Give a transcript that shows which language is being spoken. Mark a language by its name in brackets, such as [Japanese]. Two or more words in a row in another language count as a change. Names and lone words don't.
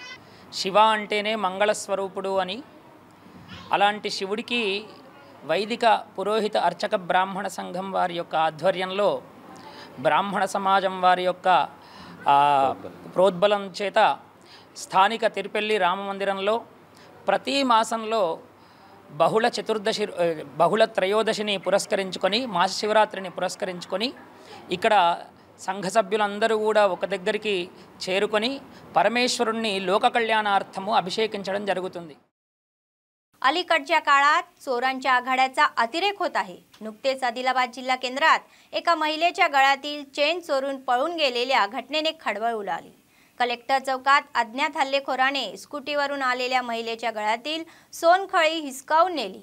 [Telugu] శివ అంటేనే మంగళస్వరూపుడు అని, అలాంటి శివుడికి వైదిక పురోహిత అర్చక బ్రాహ్మణ సంఘం వారి యొక్క ఆధ్వర్యంలో బ్రాహ్మణ సమాజం వారి యొక్క ప్రోద్బలం చేత స్థానిక తిరుపల్లి రామమందిరంలో ప్రతి మాసంలో బహుళ త్రయోదశిని పురస్కరించుకొని మాస శివరాత్రిని పురస్కరించుకొని ఇక్కడ సంఘ సభ్యులందరూ కూడా ఒక దగ్గరికి చేరుకొని పరమేశ్వరుణ్ణి లోక కల్యాణార్థం అభిషేకించడం జరుగుతుంది। [Marathi] अलीकडच्या काळात चोरांच्या आघाड्याचा अतिरेक होत आहे। नुकतेच आदिलाबाद जिल्हा केंद्रात एका महिलेच्या गळ्यातील चेन चोरून पळून गेलेल्या घटनेने खळबळ उडाली। कलेक्टर चौकात अज्ञात हल्लेखोराने स्कूटीवरून आलेल्या महिलेच्या गळ्यातील सोनखळी हिसकावून नेली।